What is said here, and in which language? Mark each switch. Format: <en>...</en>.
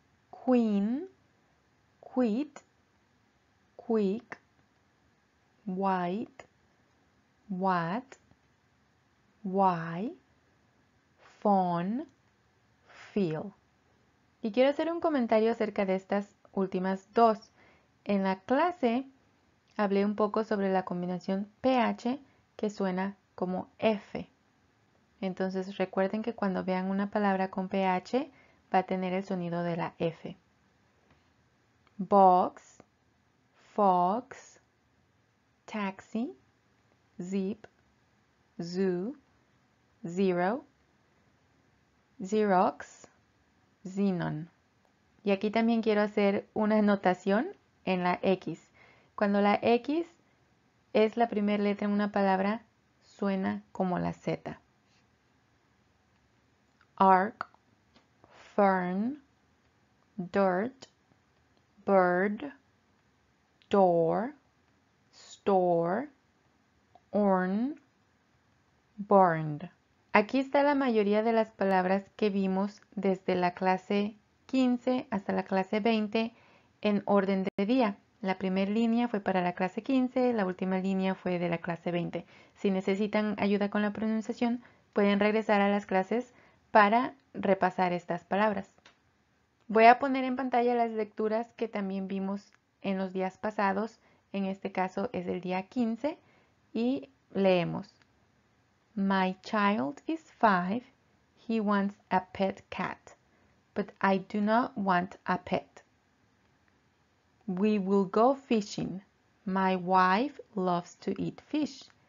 <en>Queen, quit, quick, white, what, why, phone, feel.</en> <es>Y quiero hacer un comentario acerca de estas últimas dos. En la clase hablé un poco sobre la combinación PH que suena como F. Entonces recuerden que cuando vean una palabra con PH va a tener el sonido de la F.</es> <en>Box, fox, taxi, zip, zoo, zero, xerox, xenon.</en> <es>Y aquí también quiero hacer una anotación en la X. Cuando la X es la primera letra en una palabra, suena como la Z.</es> <en>Arc, fern, dirt, bird, door, store, urn, burned.</en> <es>Aquí está la mayoría de las palabras que vimos desde la clase 15 hasta la clase 20 en orden de día. La primera línea fue para la clase 15, la última línea fue de la clase 20. Si necesitan ayuda con la pronunciación, pueden regresar a las clases para repasar estas palabras. Voy a poner en pantalla las lecturas que también vimos en los días pasados. En este caso es el día 15 y leemos.</es> <en>My child is 5. He wants a pet cat, but I do not want a pet. We will go fishing. My wife loves to eat fish,</en>